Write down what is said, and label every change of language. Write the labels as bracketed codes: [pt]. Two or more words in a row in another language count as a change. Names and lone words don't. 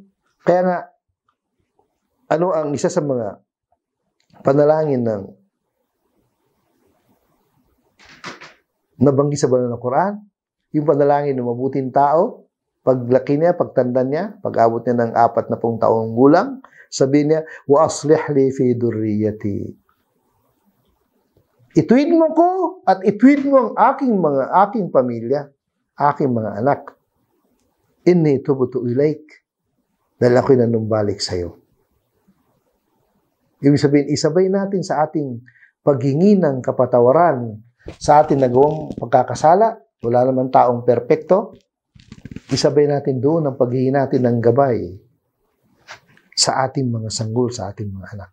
[tl] Kaya nga, ano ang isa sa mga panalangin ng nabanggit sa banal na Quran? Yung panalangin ng mabuting tao, paglaki niya, pagtanda niya, pag-abot niya ng 40 taong gulang, sabihin niya, [ar] وأصلح لي في ذريتي. [tl] Ituwid mo ko at ituwid mo ang aking pamilya, aking mga anak. [ar] إني تبت إليك. [tl] Dahil ako'y nanumbalik sa iyo. Ibig sabihin, isabay natin sa ating paghingi ng kapatawaran sa ating nagawang pagkakasala. Wala naman taong perpekto. Isabay natin doon ang paghingi natin ng gabay sa ating mga sanggol, sa ating mga anak.